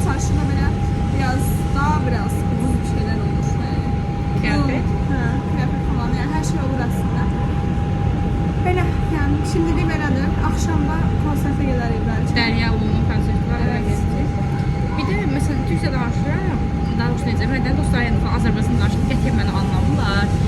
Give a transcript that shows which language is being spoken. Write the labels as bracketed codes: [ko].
[az] Çarşıda belə biraz ucuz bir şeylər olur. [tr] Kıyafet? [az] Kıyafet falan, yəni hər şey olur əslində. Belə, yəni şimdilik belədir. Axşamda konsertə gedərik bəlkə. [tr] Derya Ulu'nun konseri var, oraya gezeceğiz. Bir de mesela Türkçe danışıyorum. [az] Daha doğrusu neyəcəm, nədən dostlar yəni falan Azərbaycan danışıb qətiyyən məni anlamırlar.